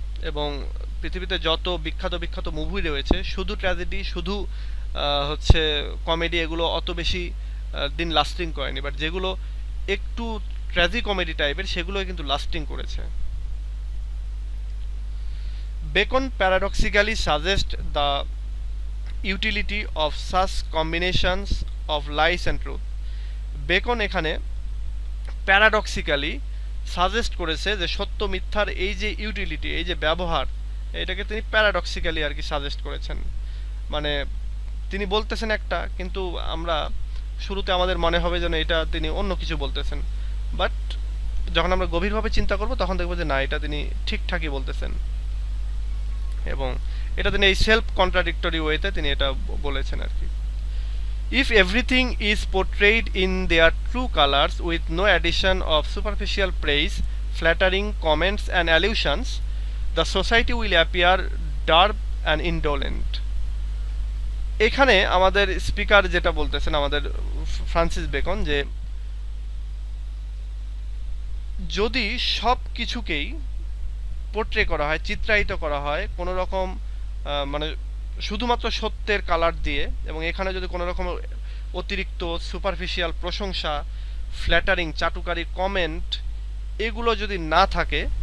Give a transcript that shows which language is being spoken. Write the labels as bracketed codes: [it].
[bn] এবং পৃথিবীতে যত বিখ্যাত বিখ্যাত মুভি রয়েছে, শুধু ট্র্যাজেডি, শুধু হচ্ছে কমেডি, এগুলো অত বেশি দিন লাস্টিং করেনি। বাট যেগুলো একটু ট্র্যাজি কমেডি টাইপের, সেগুলো কিন্তু লাস্টিং করেছে। [en] Bacon paradoxically suggests the utility of such combinations of lies and truth. [bn] Beacon এখানে প্যারাডক্সিক্যালি সাজেস্ট করেছে যে সত্য মিথ্যার এই যে ইউটিলিটি, এই যে ব্যবহার, এটাকে তিনি প্যারাডক্সিক্যালি আর কি সাজেস্ট করেছেন। মানে তিনি বলতেছেন একটা, কিন্তু আমরা শুরুতে আমাদের মনে হবে যেন এটা তিনি অন্য কিছু বলতেছেন। বাট যখন আমরা গভীরভাবে চিন্তা করব তখন দেখব যে না, এটা তিনি ঠিকঠাকই বলতেছেন। এবং এটা তিনি এই সেলফ কন্ট্রাডিক্টরি ওয়েতে তিনি এটা বলেছেন আর কি। [en] If everything is portrayed in their true colors with no addition of superficial praise, flattering comments and allusions, the society will appear dark and indolent. [bn] এখানে আমাদের স্পিকার যেটা বলতেছেন, আমাদের ফ্রান্সিস বেকন, যে যদি সব কিছুকেই পোর্ট্রে করা হয়, চিত্রায়িত করা হয় কোনো রকম মানে শুধুমাত্র সত্যের কালার দিয়ে, এবং এখানে যদি কোনো রকম অতিরিক্ত সুপারফিশিয়াল প্রশংসা, ফ্ল্যাটারিং, চাটুকারি কমেন্ট এগুলো যদি না থাকে,